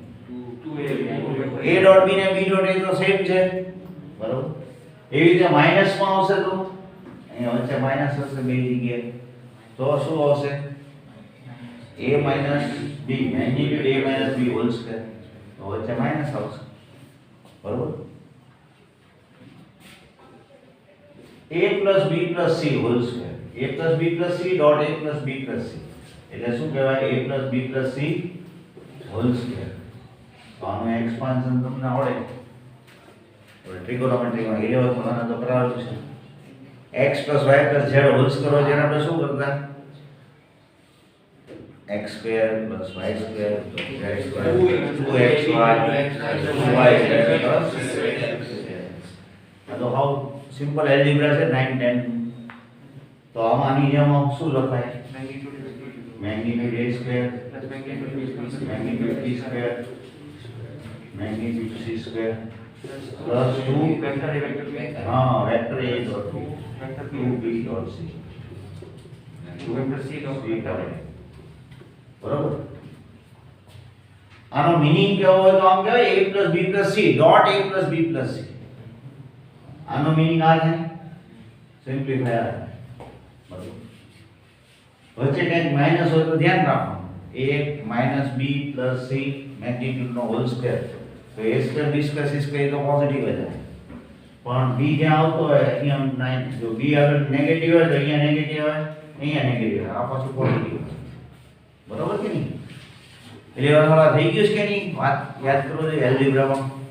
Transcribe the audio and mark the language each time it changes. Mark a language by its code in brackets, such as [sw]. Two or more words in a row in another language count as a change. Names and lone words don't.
[en] a dot b [gu] ને [en] b dot a [gu] તો સેમ છે બરોબર એવી રીતે માઈનસ માં આવશે તો અહીંયા વચ્ચે માઈનસ હશે બે જગ્યાએ તો શું આવશે [en] a minus b [gu] મેગ્નીટ્યુડ [en] a minus b magnitude a minus b whole square [gu] તો વચ્ચે માઈનસ આવશે બરોબર [en] a plus b plus c [gu] હોલ સ્ક્વેર a plus b plus c ડોટ a plus b plus c એટલે શું કહેવાય a plus b plus c હોલ સ્ક્વેર તો આનું એક્સપાન્શન તમને આવડે હવે ટ્રિગોનોમેટ્રીમાં 11th ધોરણમાં તો કરાવેલું છે [en] x plus y plus z whole square [gu] જેને આપણે શું કરતા [en] x square plus y square plus z square 2xy plus [gu] તો [en] how simple algebra [gu] છે 9 10 તો આમાંની જેમ શું લખાય [en] magnitude a square magnitude b square magnitude c square plus 2 [gu] હા [en] vector a dot b 2b dot c 2 c dot [gu] બરોબર આનો મીનિંગ કેવો હોય તો આમ કહેવાય [en] a plus b plus c [gu] ડોટ a plus b plus c આનો મીનિંગ આ છે સિમ્પ્લિફાય બરોબર વચ્ચે કંઈક માઈનસ હોય તો ધ્યાન રાખવાનું [en] a minus b plus c magnitude [gu] નો [en] whole square [gu] તો [en] a square b square c square [gu] તો પોઝિટિવ જ આવે પણ b જ્યાં આવતો હોય અહીંયા 9 જો b આગળ નેગેટિવ હોય તો અહીંયા નેગેટિવ આવે અહીંયા નેગેટિવ આવે આ પાછું પોઝિટિવ બરોબર કે નહીં એટલે વાળા થઈ ગયું છે કે નહીં વાત યાદ કરો છો એલ્જિબ્રામાં